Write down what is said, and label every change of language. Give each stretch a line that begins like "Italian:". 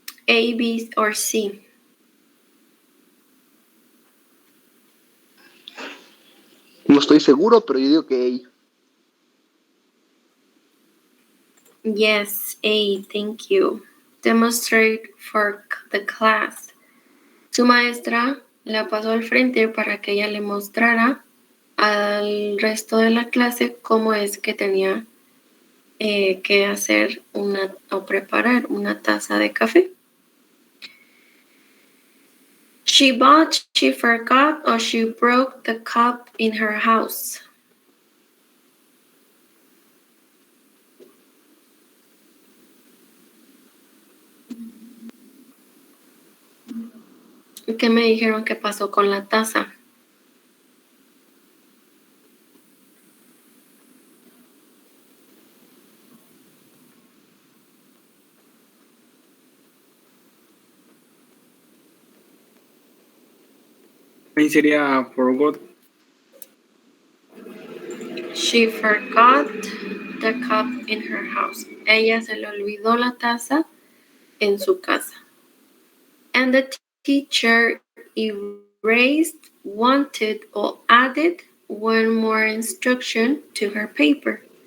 English: A, B, or C?
Spanish: No estoy seguro, pero yo digo que
English: Yes, A, thank you. Demonstrate for the class.
Spanish: Su maestra la pasó al frente para que ella le mostrara al resto de la clase cómo es que tenía que hacer o preparar una taza de café.
English: She bought, she forgot, or she broke the cup in her house.
Spanish: ¿Qué me dijeron que pasó con la taza? Ahí sería forgot.
English: She forgot the cup in her house.
Spanish: Ella se le olvidó la taza en su casa.
English: And the teacher erased, wanted, or added one more instruction to her paper.